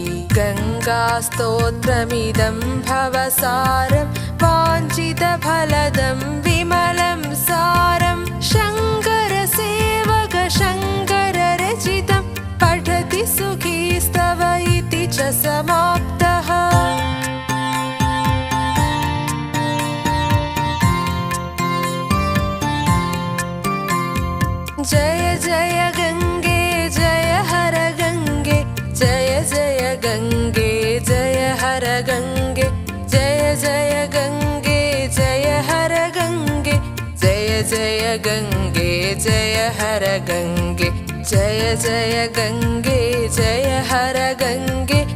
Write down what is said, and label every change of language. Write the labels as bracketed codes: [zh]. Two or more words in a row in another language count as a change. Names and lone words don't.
[sa] गङ्गास्तोत्रमिदं भवसारं, वाञ्छितफलदं विमलं सारं। शङ्कर सेवक शङ्कर सुखी स्तव इति च समाप्तः। [hi] जय जय गंगे जय हर गंगे, जय जय गंगे जय हर गंगे, जय जय गंगे जय हर गंगे, जय जय गंगे जय हर गंगे, जय जय गंगे जय हर गंगे।